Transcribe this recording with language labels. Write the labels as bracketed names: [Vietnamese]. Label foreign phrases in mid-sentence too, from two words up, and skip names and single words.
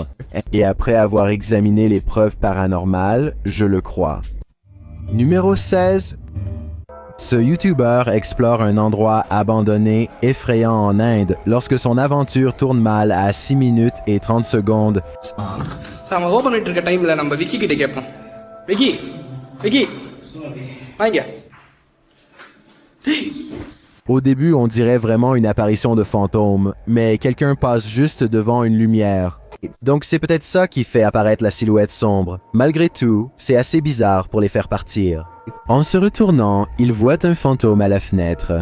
[French] Et après avoir examiné les preuves paranormales, je le crois. Numéro 16. Ce YouTuber explore un endroit abandonné, effrayant en Inde, lorsque son aventure tourne mal à 6 minutes et 30 secondes. [Tamil] நம்ம ஓபன் பண்ணிட்டு இருக்க டைம்ல நம்ம விக்கி கிட்ட கேட்போம். விக்கி விக்கி வாங்க. [French] Au début, on dirait vraiment une apparition de fantôme, mais quelqu'un passe juste devant une lumière. Donc c'est peut-être ça qui fait apparaître la silhouette sombre. Malgré tout, c'est assez bizarre pour les faire partir. En se retournant, il voit un fantôme à la fenêtre.